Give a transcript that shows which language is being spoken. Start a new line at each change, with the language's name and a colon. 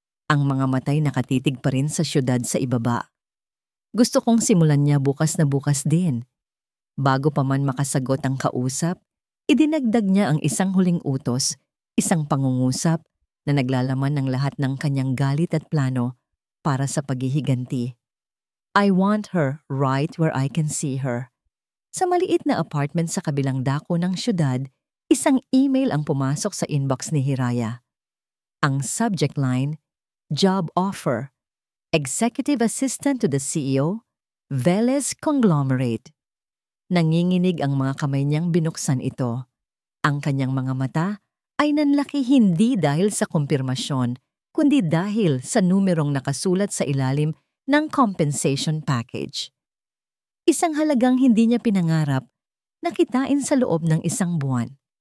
Filipino: Ang mga matay nakatitig pa rin sa syudad sa ibaba. Gusto kong simulan niya bukas na bukas din. Bago pa man makasagot ang kausap, idinagdag niya ang isang huling utos, isang pangungusap na naglalaman ng lahat ng kanyang galit at plano para sa paghihiganti.
English: I want her right where I can see her.
Filipino: Sa maliit na apartment sa kabilang dako ng syudad, isang email ang pumasok sa inbox ni Hiraya.
English: Ang subject line, Job Offer, Executive Assistant to the CEO, Velez Conglomerate.
Filipino: Nanginginig ang mga kamay niyang binuksan ito. Ang kanyang mga mata ay nanlaki hindi dahil sa kumpirmasyon, kundi dahil sa numerong nakasulat sa ilalim ng compensation package. Isang halagang hindi niya pinangarap na kitain sa loob ng isang buwan.